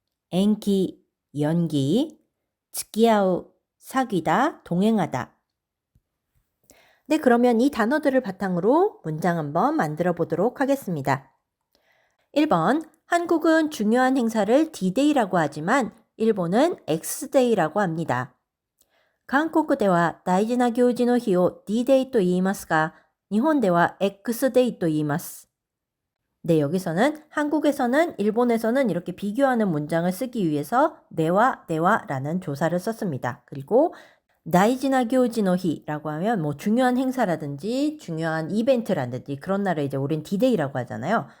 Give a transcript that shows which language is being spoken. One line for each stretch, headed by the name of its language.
Korean: 엔기, 연기. 츠키아우, 사귀다, 동행하다. 네, 그러면 이 단어들을 바탕으로 문장 한번 만들어 보도록 하겠습니다. 1번, 한국은 중요한 행사를 D-Day라고 하지만 일본은 X-Day라고 합니다.
Japanese: 한국では大事な行事の日を D-Day と言いますが、日本では X-Day と言います。
Korean: 네, 여기서는 한국에서는 일본에서는 이렇게 비교하는 문장을 쓰기 위해서 네와라는 조사를 썼습니다. 그리고 다이지나 교지노히라고 하면 뭐 중요한 행사라든지 중요한 이벤트라든지 그런 날을 이제 우린 D-Day라고 하잖아요.